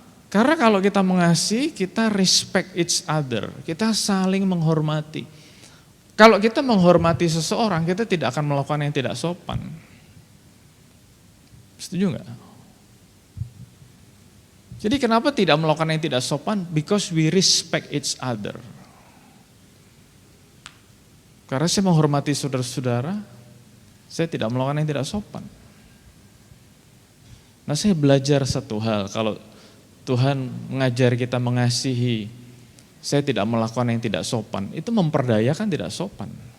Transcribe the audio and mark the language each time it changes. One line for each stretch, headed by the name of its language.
Indonesian: Karena kalau kita mengasihi, kita
English: respect each other,
Indonesian: kita saling menghormati. Kalau kita menghormati seseorang, kita tidak akan melakukan yang tidak sopan. Setuju nggak? Jadi kenapa tidak melakukan yang tidak sopan?
English: Because we respect each other.
Indonesian: Karena saya menghormati saudara-saudara, saya tidak melakukan yang tidak sopan. Nah, saya belajar satu hal, kalau Tuhan mengajar kita mengasihi, saya tidak melakukan yang tidak sopan, itu memperdayakan tidak sopan.